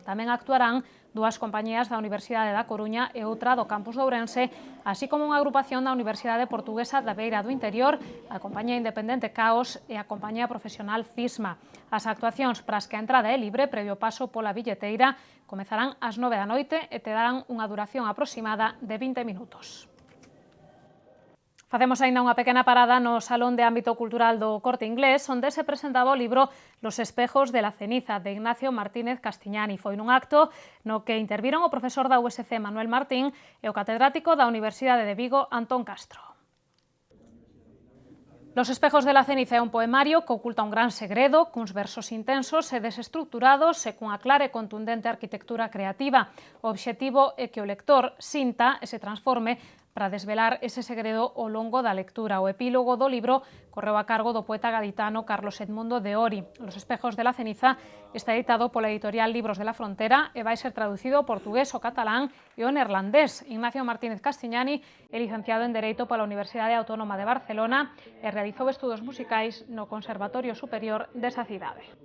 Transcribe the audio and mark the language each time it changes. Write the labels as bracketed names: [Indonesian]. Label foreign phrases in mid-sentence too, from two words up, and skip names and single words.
[Galician] Tamén actuarán 2 compañías da Universidade da Coruña e outra do campus de Ourense, así como unha agrupación da Universidade Portuguesa da Beira do Interior, a compañía independente Caos e a compañía profesional Cisma. As actuacións para as que a entrada é libre previo paso pola billeteira comezarán ás 9 da noite e terán unha duración aproximada de 20 minutos. Facemos aínda unha pequena parada no Salón de Ámbito Cultural do Corte Inglés, onde se presentaba o libro Los espejos de la ceniza, de Ignacio Martínez Castiñani. Foi nun acto no que interviron o profesor da USC Manuel Martín e o catedrático da Universidade de Vigo Antón Castro. Los espejos de la ceniza é un poemario que oculta un gran segredo, cuns versos intensos e desestructurados e cunha clara e contundente arquitectura creativa. O obxectivo é que o lector sinta e se transforme para desvelar ese segredo ao longo da lectura. O epílogo do libro correu a cargo do poeta gaditano Carlos Edmundo de Ori. Los espejos de la ceniza está editado pola editorial Libros de la Frontera e vai ser traducido ao portugués, o catalán e o neerlandés. Ignacio Martínez Castiñani é licenciado en Dereito pola Universidade Autónoma de Barcelona e realizou estudos musicais no Conservatorio Superior desa cidade.